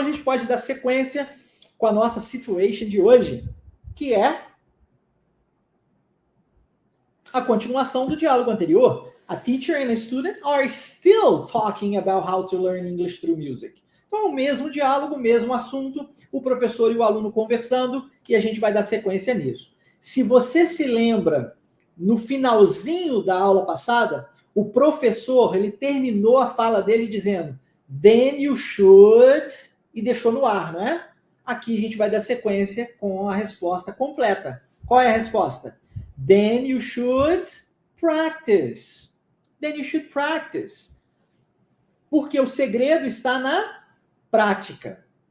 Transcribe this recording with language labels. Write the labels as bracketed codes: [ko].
[pt] a gente pode dar sequência com a nossa situation de hoje, que é a continuação do diálogo anterior. [en] A teacher and a student are still talking about how to learn English through music. [pt] Então, o mesmo diálogo, o mesmo assunto, o professor e o aluno conversando, e a gente vai dar sequência nisso. Se você se lembra, no finalzinho da aula passada, o professor, ele terminou a fala dele dizendo [en] then you should, [pt] e deixou no ar, não é? Aqui a gente vai dar sequência com a resposta completa. Qual é a resposta? [en] Then you should practice. Then you should practice. [pt] Porque o segredo está na prática.